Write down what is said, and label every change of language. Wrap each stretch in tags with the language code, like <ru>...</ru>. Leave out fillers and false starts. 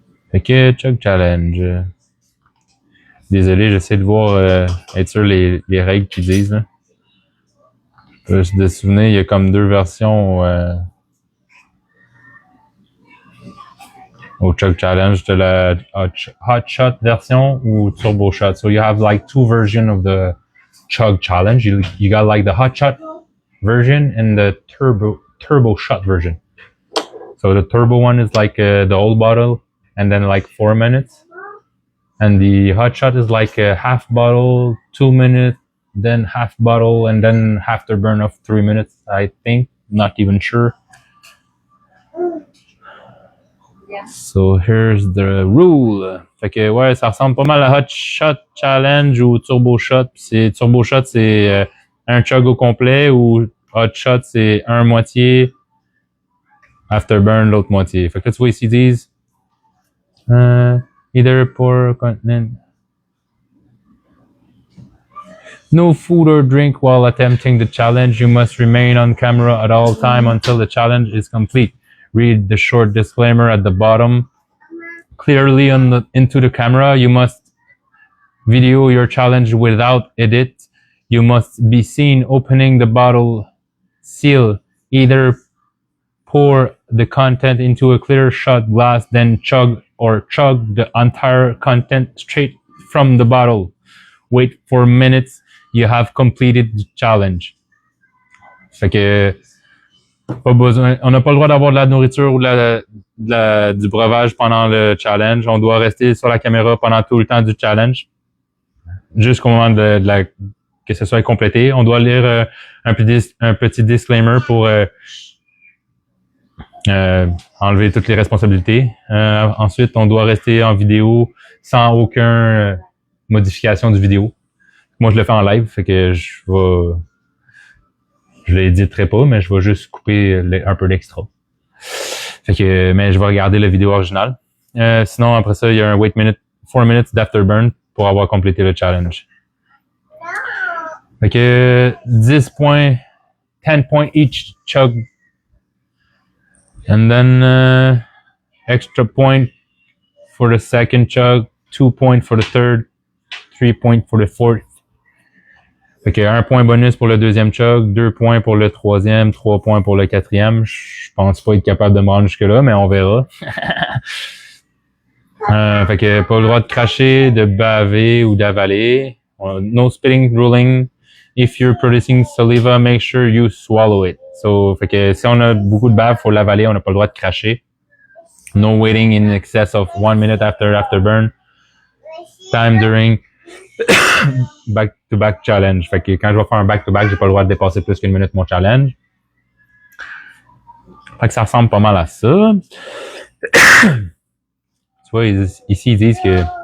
<fr>Fait que chug challenge. Désolé, j'essaie de voir être sûr les règles qu'ils disent là. Juste de souvenir, il y a comme deux versions au chug challenge de la hot shot version ou turbo shot.</fr> <en>So you have like two versions of the chug challenge. You got like the hot shot version and the turbo shot version. So the turbo one is like the old bottle and then like 4 minutes. And the hot shot is like a half bottle, 2 minutes, then half bottle, and then afterburn of 3 minutes, I think. Not even sure. Yeah. So here's the rule.</en> <fr>Fait que ouais, ça ressemble pas mal à Hot Shot Challenge ou Turbo Shot. Turbo Shot, c'est un chug au complet, ou Hot Shot, c'est un moitié, Afterburn, l'autre moitié. Fait que là, tu vois ici, ils disent either pour continent.</fr> <en>No food or drink while attempting the challenge. You must remain on camera at all time until the challenge is complete. Read the short disclaimer at the bottom clearly into the camera. You must video your challenge without edit. You must be seen opening the bottle seal. Either pour the content into a clear shot glass, then chug the entire content straight from the bottle. Wait for minutes. You have completed the challenge.</en> <fr>Fait que pas besoin, on n'a pas le droit d'avoir de la nourriture ou du breuvage pendant le challenge. On doit rester sur la caméra pendant tout le temps du challenge, jusqu'au moment que ce soit complété. On doit lire un petit disclaimer pour enlever toutes les responsabilités. Ensuite, on doit rester en vidéo sans aucune modification du vidéo. Moi, je le fais en live, fait que je l'éditerai pas, mais je vais juste couper un peu d'extra. Fait que, mais je vais regarder la vidéo originale. Sinon, après ça, il y a un 4 minutes d'afterburn pour avoir complété le challenge. Fait que 10 points</fr> <en>each chug. And then extra point for the second chug, 2 points for the third, 3 points for the fourth.</en> <fr>Fait que 1 point bonus pour le deuxième chug, 2 points pour le troisième, 3 points pour le quatrième. Je pense pas être capable de me rendre jusque-là, mais on verra. Fait que pas le droit de cracher, de baver ou d'avaler.</fr> <en>No spitting ruling. If you're producing saliva, make sure you swallow it.</en> <fr>So, fait que si on a beaucoup de bave, faut l'avaler, on n'a pas le droit de cracher.</fr> <en>No waiting in excess of 1 minute after afterburn. Time during back-to-back challenge.</en> <fr>Fait que quand je vais faire un back-to-back, j'ai pas le droit de dépasser plus qu'une minute mon challenge. Fait que ça ressemble pas mal à ça. Tu vois, ici, ils disent que</fr>